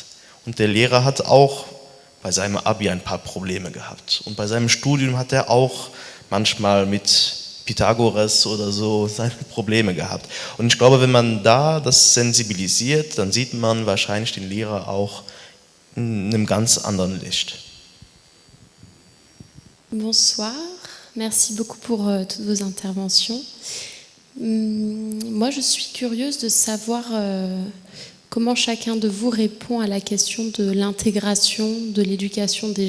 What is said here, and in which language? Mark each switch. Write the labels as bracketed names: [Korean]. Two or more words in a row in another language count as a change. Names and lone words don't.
[German] Und der Lehrer hat auch bei seinem Abi ein paar Probleme gehabt. Und bei seinem Studium hat er auch manchmal mit Pythagoras oder so seine Probleme gehabt. Und ich glaube, wenn man da das sensibilisiert, dann sieht man wahrscheinlich den Lehrer auch in einem ganz anderen Licht. [French] Bonsoir, merci beaucoup pour toutes vos interventions. Moi, je suis curieuse de savoir comment chacun de vous répond à la question de l'intégration de l'éducation des